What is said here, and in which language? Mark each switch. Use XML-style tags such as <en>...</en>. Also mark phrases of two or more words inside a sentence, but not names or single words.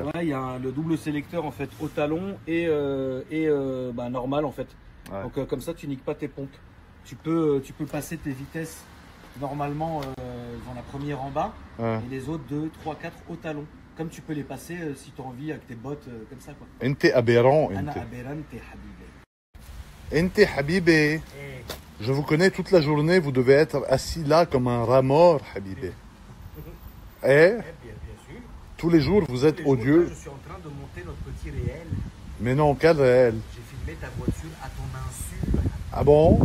<fr>Ouais, il y a le double sélecteur en fait au talon et normal en fait. Ouais. Donc comme ça, tu niques pas tes pompes. Tu peux passer tes vitesses normalement dans la première en bas Ouais. et les autres 2, 3, 4 au talon. Comme tu peux les passer si tu as envie avec tes bottes comme ça quoi.</fr> <ar>Ente aberrant, Ana ente.</ar> <fr>aberrante habibé.</fr> <ar>أنت حبيبي.</ar> <fr>Je vous connais toute la journée, vous devez être assis là comme un rat mort, habibi. Eh? Bien sûr. Tous les jours, vous êtes Tous les jours, odieux. là, je suis en train de monter notre petit réel. Mais non, quel réel. J'ai filmé ta voiture à ton insu. Ah bon?</fr>